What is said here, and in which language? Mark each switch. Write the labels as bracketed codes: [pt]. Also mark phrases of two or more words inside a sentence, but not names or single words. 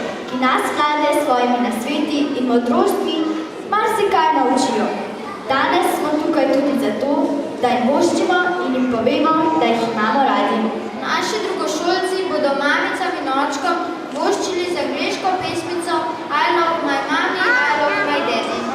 [sl] ki nas mlade s svojimi nasveti in modrostmi marsikaj naučijo. Danes smo tukaj tudi zato, da jim voščimo in jim povemo, da jih imamo radi. Naši drugošolci bodo mamicam in očkom voščili z angleško pesmico I love my mommy, I love my daddy.